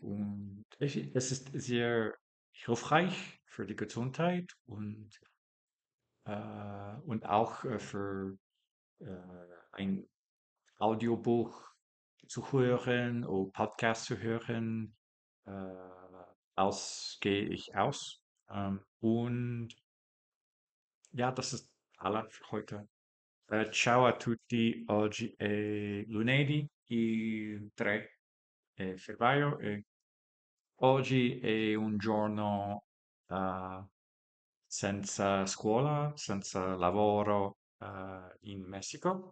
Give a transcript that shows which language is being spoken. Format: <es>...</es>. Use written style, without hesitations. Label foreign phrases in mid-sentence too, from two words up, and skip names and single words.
<de>Und es ist sehr hilfreich für die Gesundheit und auch für äh, ein Audiobuch zu hören oder Podcast zu hören. Äh, gehe ich aus. Und ja, das ist alles für heute.</de> <it>Ciao a tutti, oggi è lunedì, il 3 febbraio e oggi è un giorno eh, senza scuola, senza lavoro in Messico.</it>